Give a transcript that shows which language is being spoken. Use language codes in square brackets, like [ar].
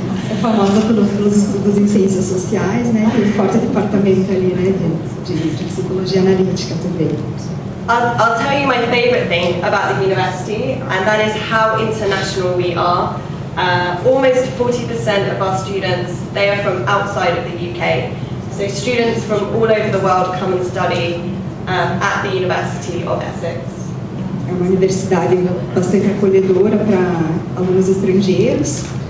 [pt] É famosa pelos estudos em ciências sociais, né? Tem um forte departamento ali, né, de psicologia analítica também. [en] I'll tell you my favourite thing about the university, and that is how international we are. Almost 40% of our students, they are from outside of the UK. So students from all over the world come and study at the University of Essex. [pt] É uma universidade bastante acolhedora para alunos estrangeiros.